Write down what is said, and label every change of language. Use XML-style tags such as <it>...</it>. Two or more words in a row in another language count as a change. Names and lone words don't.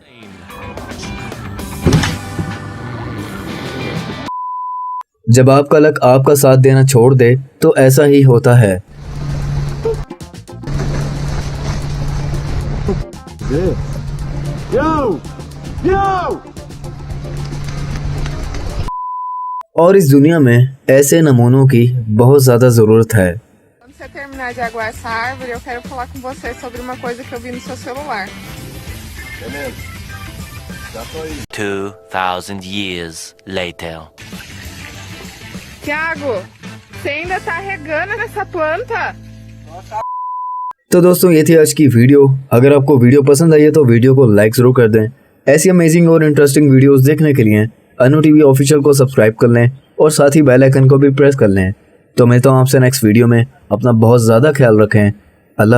<hi>जब आपका लक आपका साथ देना छोड़ दे तो ऐसा ही होता है। और इस दुनिया में ऐसे नमूनों की बहुत ज्यादा जरूरत है।</hi> <pt>Quando você terminar de aguar essa árvore, eu quero falar com você sobre uma coisa que eu vi no seu celular.</pt> <en>2,000 years later.</en> <pt>Tiago, você ainda tá regando nessa planta?</pt> <hi>तो दोस्तों, ये थी आज की वीडियो। अगर आपको वीडियो पसंद आई है तो वीडियो को लाइक जरूर कर दें। ऐसी अमेजिंग और इंटरेस्टिंग वीडियोस देखने के लिए अनु टीवी ऑफिशियल को सब्सक्राइब कर लें और साथ ही</hi> <en>bell icon</en> <hi>को भी प्रेस कर लें। तो मिलता हूँ आपसे</hi> <en>next video</en> <hi>में। अपना बहुत ज़्यादा ख्याल रखें।</hi>